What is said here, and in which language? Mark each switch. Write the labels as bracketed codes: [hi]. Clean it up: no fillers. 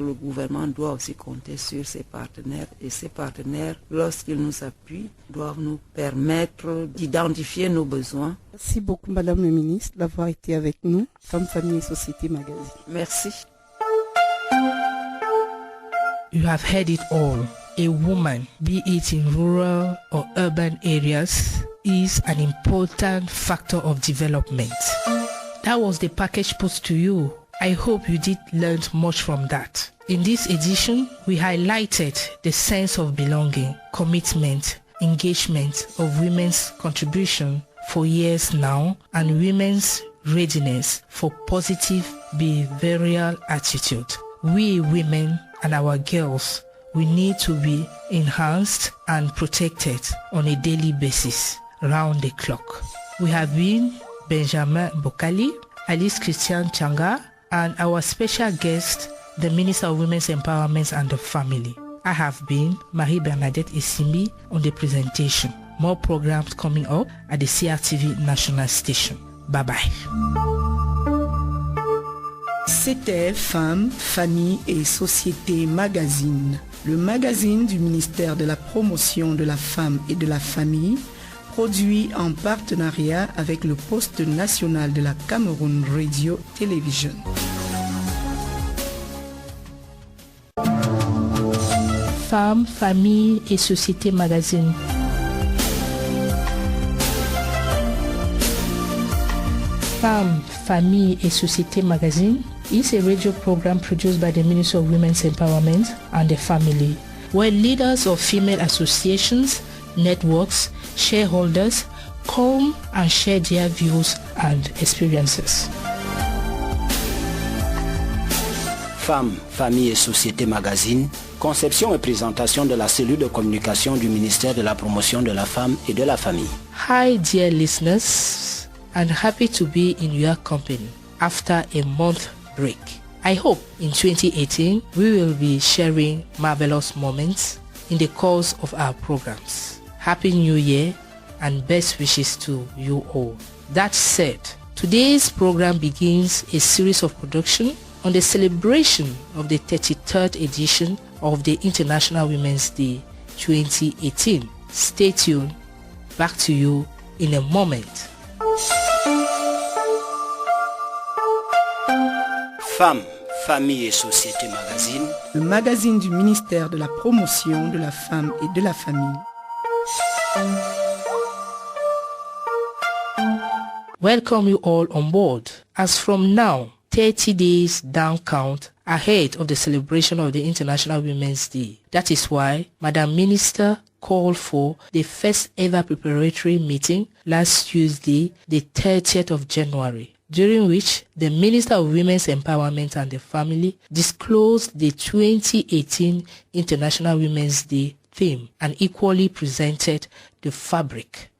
[fr] Le gouvernement doit aussi compter sur ses partenaires et ces partenaires, lorsqu'ils nous appuient, doivent nous permettre d'identifier nos besoins. Merci beaucoup, Madame le Ministre, d'avoir été avec nous, Femmes, Famille et Société Magazine. Merci. [en] You have heard it all. A woman, be it in rural or urban areas, is an important factor of development. That was the package put to you. I hope you did learn much from that. In this edition, we highlighted the sense of belonging, commitment, engagement of women's contribution for years now, and women's readiness for positive behavioral attitude. We women and our girls, we need to be enhanced and protected on a daily basis, round the clock. We have been Benjamin Bokali, Alice Christian Changa, and our special guest, the Minister of Women's Empowerment and the Family. I have been Marie-Bernadette Essimbi on the presentation. More programs coming up at the CRTV National Station. Bye-bye. [fr] C'était Femmes, Famille et Société Magazine, le magazine du ministère de la Promotion de la Femme et de la Famille, produit en partenariat avec le Poste national de la Cameroun Radio Television. Femmes, Famille et Société Magazine. [en] Femmes, Famille et Société Magazine is a radio program produced by the Ministry of Women's Empowerment and the Family, where leaders of female associations, networks, shareholders come and share their views and experiences. [fr] Femmes, Famille et Société Magazine, conception et présentation de la cellule de communication du ministère de la Promotion de la Femme et de la Famille. [en] Hi dear listeners, I'm happy to be in your company after a month break. I hope in 2018 we will be sharing marvelous moments in the course of our programs. Happy New Year and best wishes to you all. That said, today's program begins a series of production on the celebration of the 33rd edition of the International Women's Day 2018. Stay tuned. Back to you in a moment. [fr] Femmes, Famille et Société Magazine, le magazine du ministère de la Promotion de la Femme et de la Famille. [en] Welcome you all on board. As from now, 30 days down count ahead of the celebration of the International Women's Day. That is why Madam Minister called for the first ever preparatory meeting last Tuesday, the 30th of January, during which the Minister of Women's Empowerment and the Family disclosed the 2018 International Women's Day theme and equally presented the fabric.